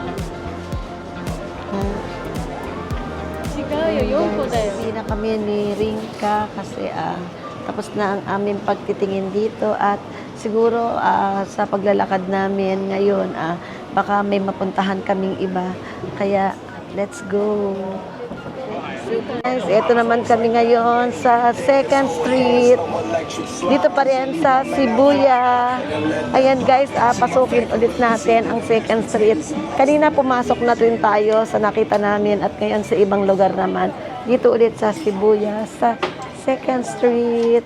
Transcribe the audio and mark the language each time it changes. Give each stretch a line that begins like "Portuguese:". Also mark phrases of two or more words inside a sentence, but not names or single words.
Japanese: Ah, 違うよ4個だよ
Filipino: Hindi na kami ni Rinka kasi tapos na ang aming pagtitingin dito at siguro sa paglalakad namin ngayon baka may mapuntahan kaming iba. Kaya
English: let's go.
Filipino: Guys, ito naman kami ngayon sa 2nd Street. Dito pa rin sa Shibuya. Ayan guys, pasukin ulit natin ang 2nd Street. Kanina pumasok na rin tayo sa nakita namin at ngayon sa ibang lugar naman. Dito ulit sa Shibuya, sa 2nd Street.